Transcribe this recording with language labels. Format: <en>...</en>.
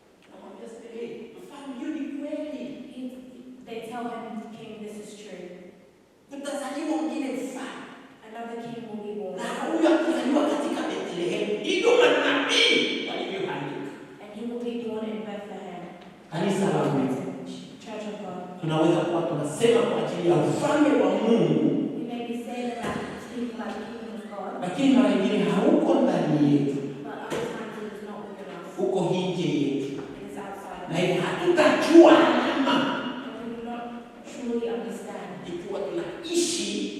<sw>Namwambia sasa, mfalme, hiyo ni kweli.</sw> <en>They tell him, king, this is true.</en> <sw>Kutazaliwa mwingine mfalme.</sw> <en>Another king will be born.</en> <sw>Na huyo atazaliwa katika Bethlehem. Ndio manabii walivyoandika.</sw> <en>And he will be born in Bethlehem.</en> <sw>Kanisa la Mungu.</sw> <en>Church of God.</en> <sw>Tunaweza kuwa tunasema kwa ajili ya ufalme wa Mungu.</sw> <en>We may be saying that, speaking about the kingdom of God.</en> <sw>Lakini mara nyingine hauko ndani yetu.</sw> <en>But other times it is not within us.</en> <sw>Uko nje yetu.</sw> <en>It is outside us.</en> <sw>Na hivyo hatutajua alama.</sw> <en>And we will not truly understand.</en> <sw>Ikiwa tunaishi</sw>